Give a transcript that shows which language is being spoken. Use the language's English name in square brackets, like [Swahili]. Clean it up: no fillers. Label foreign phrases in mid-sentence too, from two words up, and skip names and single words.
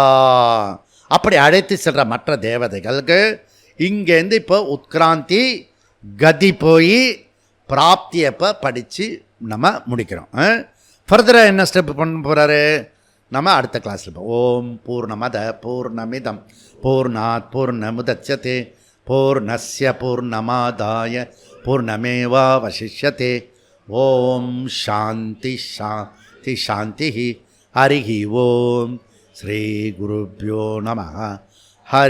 [Tamil] அப்படி அழைத்து செல்கிற மற்ற தேவதைகளுக்கு இங்கேருந்து இப்போ உத்கிராந்தி கதி போய் பிராப்தியப்போ படித்து நம்ம முடிக்கிறோம். ஃபர்தராக என்ன ஸ்டெப் பண்ண போகிறாரு நம்ம அடுத்த கிளாஸில் இப்போ. [Sanskrit] ओम् पूर्णमदः पूर्णमिदम् पूर्णात् पूर्णमुदच्यते पूर्णस्य पूर्णमादाय पूर्णमेवावशिष्यते. ओम् शान्तिः शान्तिः शान्तिः. हरिः ओम्। श्री गुरुभ्यो नमः.